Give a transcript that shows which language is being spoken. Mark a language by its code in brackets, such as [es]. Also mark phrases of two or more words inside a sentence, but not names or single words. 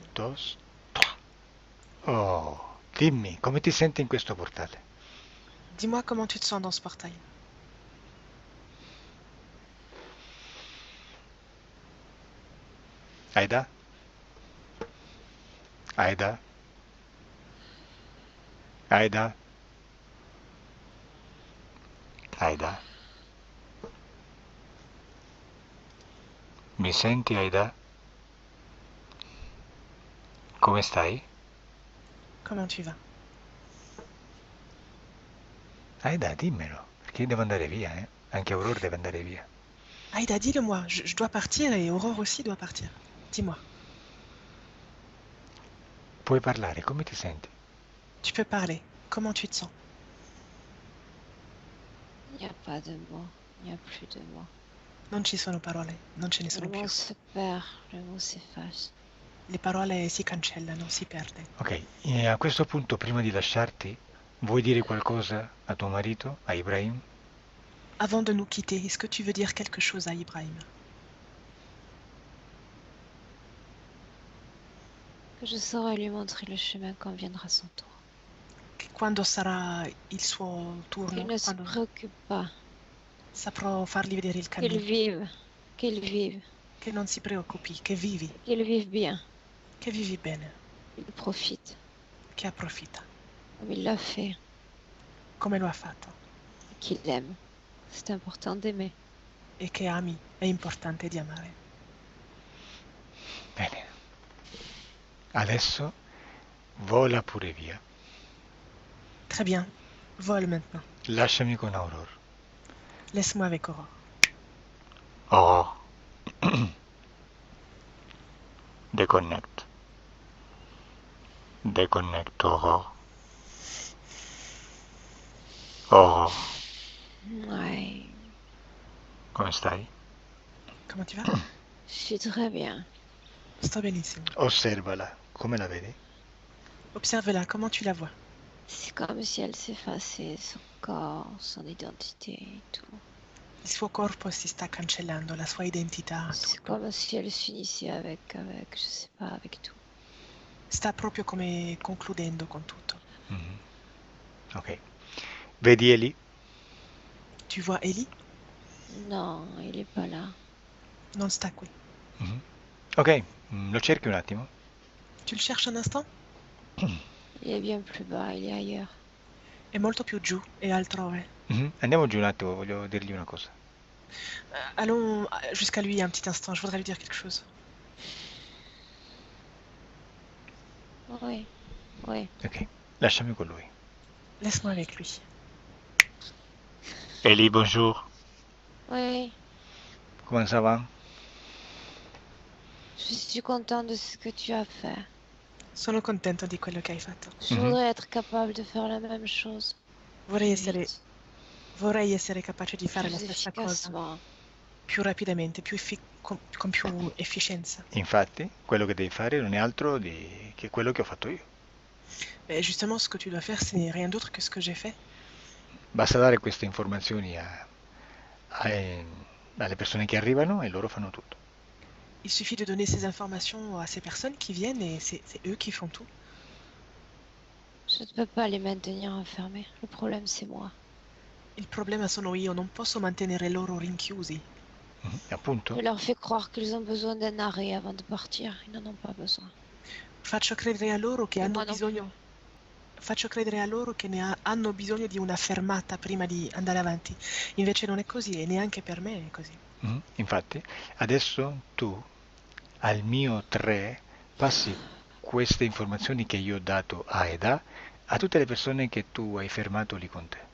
[it] 2, 3. Oh, dimmi, come ti senti in questo portale? [fr] Dis-moi comment tu te sens dans ce portail. [it] Aida? Aida? Aida? Aida? Mi senti, Aida? Come stai? [fr] Comment tu vas? [it] Aida, dimmelo, perché io devo andare via, eh? Anche Aurora deve andare via. [fr] Aida, dis-le-moi. Je dois partir et Aurore aussi doit partir. Dis-moi. [it] Puoi parlare, come ti senti? [fr] Tu peux parler. Comment tu te sens? Il n'y a pas de mots, il n'y a plus de mots. [it] Non ci sono parole, non ce ne [fr] Le [it] sono più. [fr] mot se perd, le mot s'efface. [it] Le parole si cancellano, si perde. Ok, e a questo punto, prima di lasciarti, vuoi dire qualcosa a tuo marito, a Ibrahim? [fr] Avant de nous quitter, est-ce que tu veux dire quelque chose à Ibrahim? Que je saurai lui montrer le chemin quand viendra son tour. [it] Che quando sarà il suo turno, [fr] Qu'il ne se [it] quando [fr] préoccupe pas, [it] saprò fargli vedere il [fr] qu'il [it] cammino, [fr] vive, qu'il vive, [it] che non si preoccupi, che vivi [fr] bien, [it] bene, [fr] qu'il profite, [it] che approfitta, [fr] comme il l'a fait, [it] come lo ha fatto, [fr] et qu'il aime. C'est important d'aimer. [it] e che ami, è importante di amare. Bene. Adesso vola pure via. [fr] Très bien, vole maintenant. [it] Lasciami con Aurora. [fr] Laisse-moi avec Aurore. [it] Oh. Deconnect. Deconnect, Aurora. Oh. [fr] Ouais, [it] Come stai? [fr] Comment tu vas? je suis très bien. [it] Sto benissimo. Osservala. Come la vedi? [fr] Observe-la, comment tu la vois? C'est comme si elle s'effaçait, son corps, son identité et tout. [it] Il suo corpo si sta cancellando, la sua identità, [fr] C'est [it] tutto. [fr] comme si elle s'unissait avec, je sais pas, avec tout. [it] Sta proprio come concludendo con tutto. Mhm. Ok. Vedi Eli? [fr] Tu vois Ellie? Non, il est pas là. [it] Non sta qui. Mhm. Ok, lo cerchi un attimo? [fr] Tu le cherches un instant? Il est bien plus bas, il est ailleurs. [it] È molto più giù, è altrove. Mhm. Andiamo giù un attimo, voglio dirgli una cosa. [fr] Allons jusqu'à lui un petit instant, je voudrais lui dire quelque chose. Oui, oui. [it] Ok, lasciami con lui. [fr] Laisse-moi avec lui. Eli, bonjour. Oui, Comment ça va? Je suis content de ce que tu as fait. [it] Sono contento di quello che hai fatto. [fr] Je voudrais être capable de faire la même chose. [it] Vorrei [fr] plus [it] essere, [fr] vite, [it] vorrei essere capace di fare la [fr] plus [it] stessa cosa [fr] efficacement. [it] più rapidamente, con più efficienza. Infatti, quello che devi fare non è altro che quello che ho fatto io. [fr] Mais justement, ce que tu dois faire, c'est rien d'autre que ce que j'ai fait. [it] Basta dare queste informazioni alle persone che arrivano e loro fanno tutto. [fr] Il suffit de donner ces informations à ces personnes qui viennent et c'est eux qui font tout. Je ne peux pas les maintenir enfermés. Le problème, c'est moi. [it] Il problema sono io, non posso mantenere loro rinchiusi. Appunto, [fr] Je leur fais croire qu'ils ont besoin d'un arrêt avant de partir. Ils n'en ont pas besoin. [it] Faccio credere a loro che [fr] Et [it] hanno [fr] moi non plus. [it] bisogno, faccio credere a loro che hanno bisogno di una fermata prima di andare avanti. Invece non è così e neanche per me è così. infatti, adesso tu al mio 3 passi queste informazioni che io ho dato a Eda a tutte le persone che tu hai fermato lì con te.